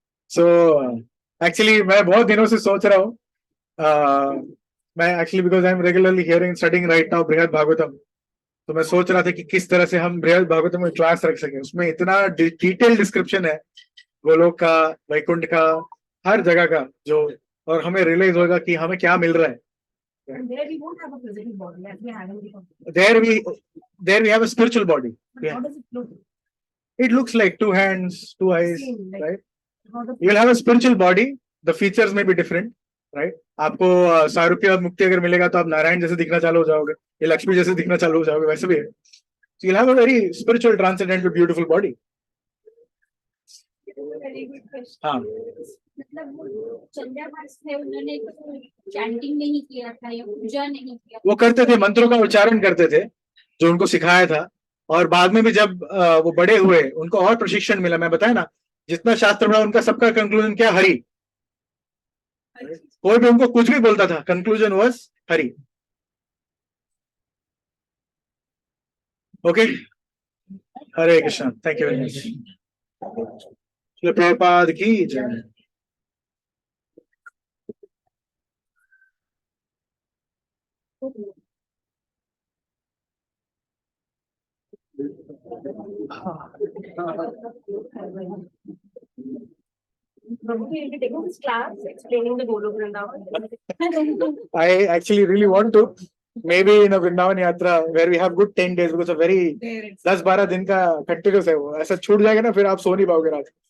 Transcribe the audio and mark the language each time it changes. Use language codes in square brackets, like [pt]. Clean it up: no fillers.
[hi] So actually मैं बहुत दिनों से सोच रहा हूँ, मैं actually [en] because I am regularly hearing studying right now [hi] बृहद भागवतम, तो मैं सोच रहा था कि किस तरह से हम बृहद भागवतम में क्लास रख सके। उसमें इतना डिटेल डिस्क्रिप्शन है गोलोक का, वैकुंठ का, हर जगह का, जो और हमें रियलाइज होगा कि हमें क्या मिल रहा है। [en] And there we won't have a physical body as we have in the computer. There we have a spiritual body. But Yeah. how does it look? It looks like 2 hands, 2 eyes, Same, like, right? how the You will have a spiritual body. The features may be different, right? [hi] आपको सारूप्य और मुक्ति अगर मिलेगा तो आप नारायण जैसे दिखना चालू हो जाओगे, या लक्ष्मी जैसे दिखना चालू हो जाओगे, वैसे भी है। [en] So you'll have a very spiritual, transcendental, beautiful body. very good question. [hi] हाँ, मतलब वो चंद्रभास थे, उन्होंने चैंटिंग नहीं किया था या पूजा नहीं किया। वो करते थे, मंत्रों का उच्चारण करते थे जो उनको सिखाया था, और बाद में भी जब वो बड़े हुए उनको और प्रशिक्षण मिला। मैं बताया ना, जितना शास्त्र पढ़ा उनका सबका कंक्लूजन क्या? हरि। कोई भी उनको कुछ भी बोलता था, conclusion was Hari. Okay, Hare Krishna. [en] Thank you very much. [hi] Srila Prabhupada की जय। [en] Prabhu, you'll be taking this class explaining the Golok Vrindavan. I actually really want to, maybe in a Vrindavan Yatra where we have good 10 days, because a very There it's [hi] 10-12 दिन का continuous है वो, ऐसा छूट जाएगा ना फिर आप सो नहीं पाओगे रात।